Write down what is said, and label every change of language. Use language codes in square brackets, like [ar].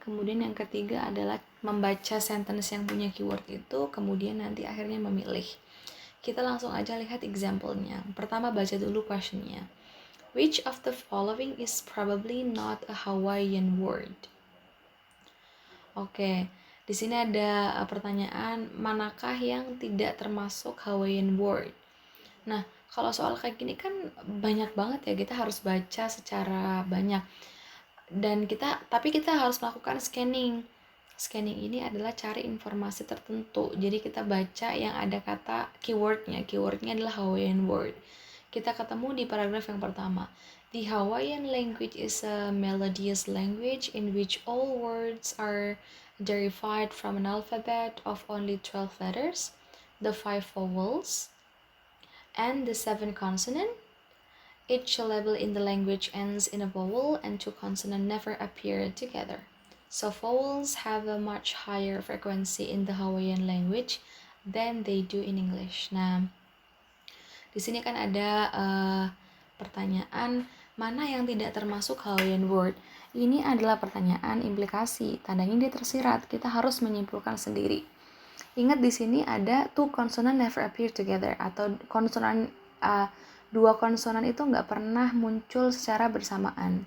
[id] Kemudian yang ketiga adalah membaca sentence yang punya keyword itu, kemudian nanti akhirnya memilih. Kita langsung aja lihat example-nya. Pertama, baca dulu questionnya. [en] Which of the following is probably not a Hawaiian word? [id] Oke, di sini ada pertanyaan, manakah yang tidak termasuk Hawaiian word? Nah, kalau soal kayak gini kan banyak banget ya, kita harus baca secara banyak. Dan tapi kita harus melakukan scanning. Scanning ini adalah cari informasi tertentu. Jadi kita baca yang ada kata keywordnya. Keywordnya adalah Hawaiian word. Kita ketemu di paragraf yang pertama. [en] The Hawaiian language is a melodious language in which all words are derived from an alphabet of only 12 letters, the 5 vowels, and the 7 consonants. Each syllable in the language ends in a vowel and two consonants never appear together. So vowels have a much higher frequency in the Hawaiian language than they do in English. [id] Nah, di sini kan ada pertanyaan mana yang tidak termasuk Hawaiian word. Ini adalah pertanyaan implikasi, tandanya dia tersirat. Kita harus menyimpulkan sendiri. Ingat di sini ada [en] two consonant never appear together [id] atau konsonan dua konsonan itu nggak pernah muncul secara bersamaan.